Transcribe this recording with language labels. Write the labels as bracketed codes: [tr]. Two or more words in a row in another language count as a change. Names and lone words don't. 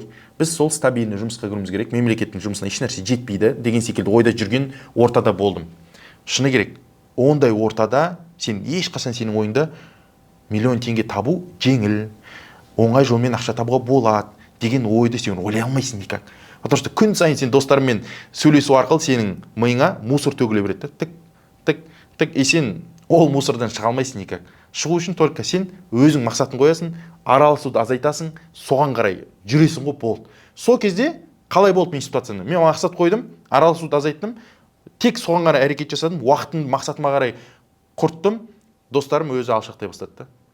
[kk] Біз сол стабильный жұмысқа кіруіміз керек, мемлекеттің жұмысына еш нәрсе жетпейді деген секілді ойда жүрген ортада болдым. Шыны керек, ондай ортада сен ешқашан сенің ойында миллион теңге табу жеңіл, оңай жолмен ақша табуға болады деген ойды сен ойлай алмайсың никак. [ru] Потому что [kk] күн сайын сен достармен сөйлесу арқылы сенің миыңа мусор төгіле береді. Тік, и сен ол мусордан шыға алмайсың никак. Шығу үшін только сен өзің мақсатын қоясың, араласуды азайтасың, соған қарай жүресің ғой, болды. Сол кезде қалай болды мен ситуацияны? Мен мақсат қойдым, араласуды азайттым, тек соған қарай әрекет жасадым, уақытын мақсатыма қарай құрттым, достарым өзі алшақтай бастады да.